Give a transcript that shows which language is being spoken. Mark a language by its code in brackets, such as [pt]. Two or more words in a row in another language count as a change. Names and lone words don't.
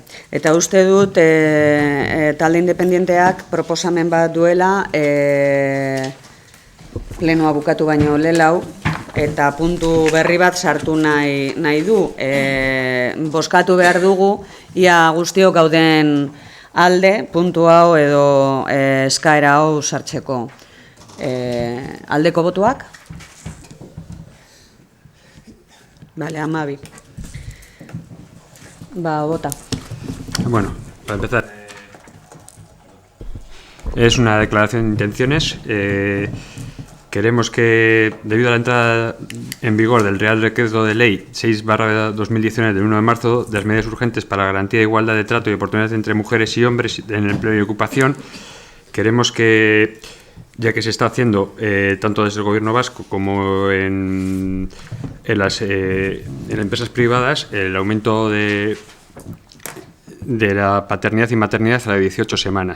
[eu] Eta uste dut talde independenteak proposamen bat duela plenoa bukatu baino lehenago, eta puntu berri bat sartu nahi du. Bozkatu behar dugu, ia guztiok gauden alde, puntu hau edo eskaera hau sartzeko. Aldeko botuak? [es] Vale, 12. Vota. Bueno, para empezar, es una declaración de intenciones. Queremos que, debido a la entrada en vigor del Real Decreto de Ley 6/2019 del 1 de marzo, de las medidas urgentes para la garantía de igualdad de trato y oportunidades entre mujeres y hombres en el empleo y ocupación, queremos que, ya que se está haciendo tanto desde el Gobierno vasco como en las empresas privadas, el aumento de la paternidad y maternidad a las 18 semanas.